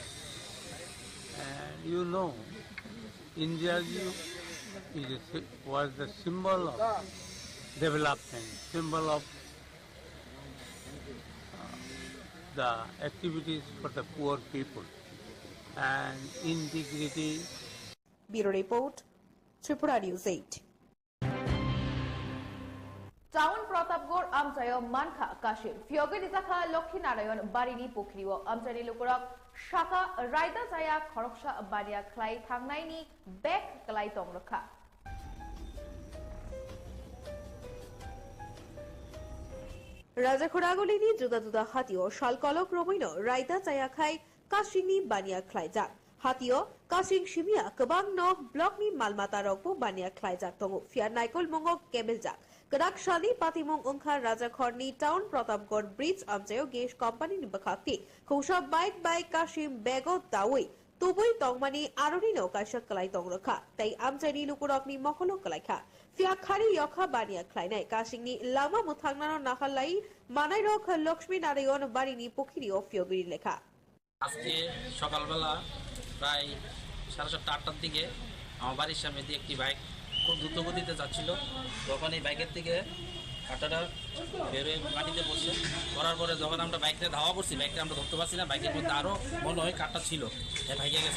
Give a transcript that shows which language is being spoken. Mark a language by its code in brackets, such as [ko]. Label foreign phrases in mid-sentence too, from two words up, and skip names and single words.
[en] And you know, Indira was the symbol of development, symbol of the activities for the poor people and integrity. Bureau Report, Tripura News 8. [trp] টাউন প্রতাপগড় আমচায় মানখা কাশির ফিয়গে নিজাখা লক্ষ্মীনারায়ণ বাড়িনি পুখরিও আমচানি লুকুরক শাখা রায়দা জায়া খরকসা বানিয়া খ্লাই থাংনাইনি বেক ক্লাই তংরখা রাজাখোরাগলিনি জুদা জুদা হাতিও শালকলক রমৈন রায়দা জায়া খাই কাশিনি বানিয়া খ্লাই যাক হাতিও কাশিং সিমিয়া কবাং নক ব্লকনি মালমাতা রকবো বানিয়া খ্লাই যাক তঙ্গু ফিয়ার নাইকল মঙ্গক কেবেল যাক Kedak Shadi Patimong Ungkha Raja Khorni Town Pratapgor Bridge Amchayo Gesh Company ni Bakhakti Khusha Bike by Kashim Bego Dawi Tubui Tongmani Aroni no Kasha Kalai Tongrokha Tai Amchani Lukurokni Mokolo Kalaikha Fia Khari Yokha Bania Klainai Kashingni Lama Muthangnano Nahalai Manai Rok Lakshmi Narayon Barini Pukhiri of Yogiri Lekha [bn] আজকে সকালবেলা প্রায় 7:30-8টার দিকে আমার বাড়ির সামনে দিয়ে একটি বাইক খুব দ্রুত গতিতে যাচ্ছিল। তখন এই বাইকের থেকে কাঁটাটা বেরোয় মাটিতে পড়ছে। করার পরে যখন আমরা বাইকটা ধাওয়া করছি, বাইকটা আমরা ধরতে পারছি না, বাইকের মধ্যে আরও মনে হয় কাঁটা ছিল, ভাইকে গেছে।